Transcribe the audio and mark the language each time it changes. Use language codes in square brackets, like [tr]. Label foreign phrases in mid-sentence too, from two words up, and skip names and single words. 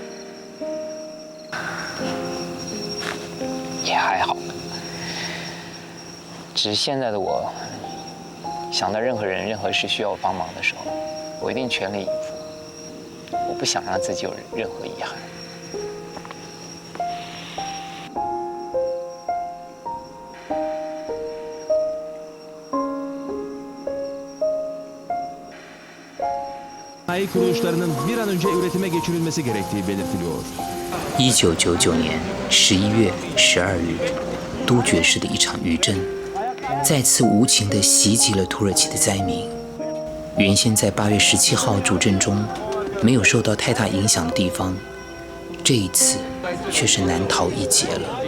[zh] 也还好，只是现在的我，想到任何人、任何事需要我帮忙的时候，我一定全力以赴。我不想让自己有任何遗憾。 [tr] Sanayi kuruluşlarının bir an önce üretime geçirilmesi gerektiği belirtiliyor. [zh] 1999 年11月12日，都觉市的一场余震，再次无情地袭击了土耳其的灾民。原先在8月17号主震中没有受到太大影响的地方，这一次却是难逃一劫了。